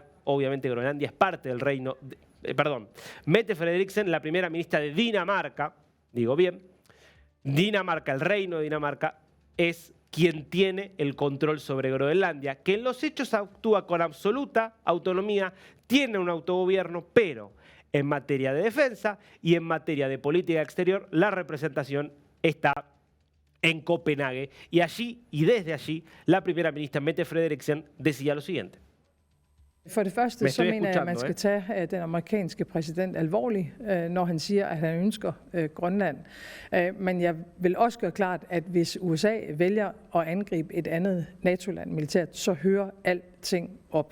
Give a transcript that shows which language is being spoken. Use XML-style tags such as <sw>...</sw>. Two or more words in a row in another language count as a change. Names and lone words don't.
<es>Obviamente Groenlandia es parte del reino... Mette Frederiksen, la primera ministra de Dinamarca, digo bien, Dinamarca, el reino de Dinamarca, es quien tiene el control sobre Groenlandia, que en los hechos actúa con absoluta autonomía, tiene un autogobierno, pero en materia de defensa y en materia de política exterior, la representación está en Copenhague. Y allí, y desde allí, la primera ministra Mette Frederiksen decía lo siguiente.</es> <da>For det første, så mener jeg, at man skal tage den amerikanske præsident alvorligt, når han siger, at han ønsker Grønland. Men jeg vil også gøre klart, at hvis USA vælger at angribe et andet NATO-land militært, så hører alting op.</da>